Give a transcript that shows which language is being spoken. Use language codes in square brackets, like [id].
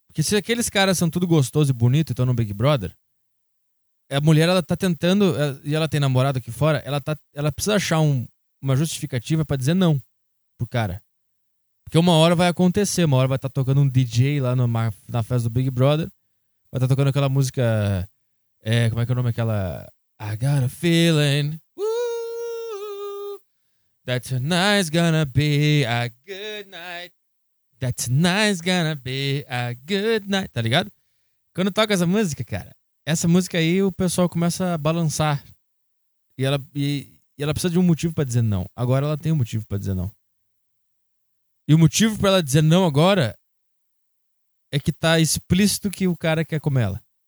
[pt] Porque se aqueles caras são tudo gostoso e bonito e estão no Big Brother, a mulher, ela tá tentando, e ela tem namorado aqui fora, ela precisa achar uma justificativa pra dizer não pro cara. Porque uma hora vai acontecer, uma hora vai estar tocando um DJ lá na festa do Big Brother, vai estar tocando aquela música, como é que é o nome? [en] Aquela, I got a feeling, woo, that tonight's gonna be a good night, that tonight's gonna be a good night, [pt] tá ligado? Quando toca essa música, cara, essa música aí o pessoal começa a balançar. E ela precisa de um motivo pra dizer não. Agora ela tem um motivo pra dizer não. E o motivo pra ela dizer não agora é que tá explícito que o cara quer comer ela.